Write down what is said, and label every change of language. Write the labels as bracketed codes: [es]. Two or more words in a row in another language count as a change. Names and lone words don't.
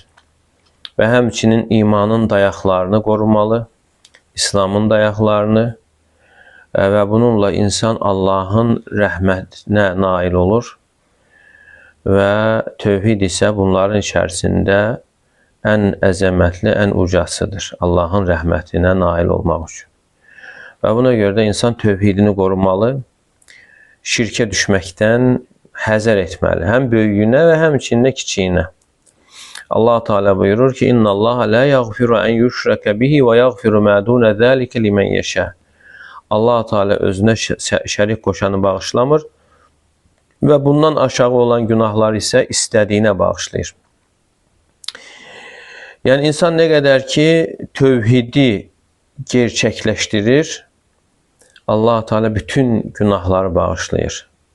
[az] Və həmçinin imanın dayaqlarını qorumalı, İslamın dayaqlarını və bununla insan Allahın rəhmətinə nail olur və tövhid isə bunların içərisində ən əzəmətli, ən ucasıdır Allahın rəhmətinə nail olmaq üçün. Və buna görə də insan tövhidini qorumalı, şirkə düşməkdən həzər etməli, həm böyüyünə və həmçinin də kiçiyinə. Allah Teala buyurur ki, [ar] إن الله لا يغفر أن يشرك به ويغفر ما دون ذلك لمن يشاء. [az] Allah Teala özünə şərik qoşanı bağışlamır və bundan aşağı olan günahları isə istədiyinə bağışlayır. Yəni, insan nə qədər ki, tövhidi gerçəkləşdirir. Allah Teala bütün günahları bağışlayır.